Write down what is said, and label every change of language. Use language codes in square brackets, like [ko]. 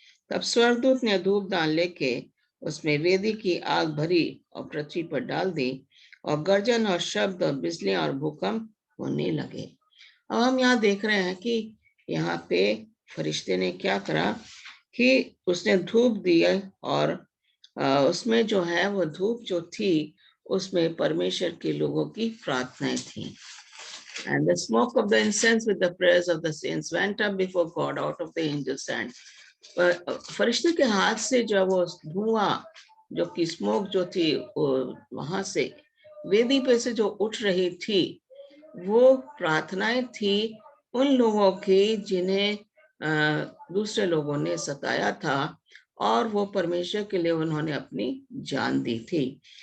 [hi] तब स्वर्गदूत ने धूप दान लेके उसमें वेदी की आग भरी और पृथ्वी पर डाल दी, और गर्जन और शब्द और बिजलियां और भूकंप होने लगे। अब हम यहाँ देख रहे हैं कि यहाँ पे फरिश्ते ने क्या करा कि उसने धूप दी, और उसमें जो है वो धूप जो थी उसमें परमेश्वर के लोगों की प्रार्थनाएं थी। [en] And the smoke of the incense with the prayers of the saints went up before God out of the angel's hand. [hi] फरिश्ते के हाथ से जो वो धुआं, जो कि स्मोक जो थी, वहां से वेदी पे से जो उठ रही थी, वो प्रार्थनाएं थी उन लोगों की जिन्हें दूसरे लोगों ने सताया था, और वो परमेश्वर के लिए उन्होंने अपनी जान दी थी।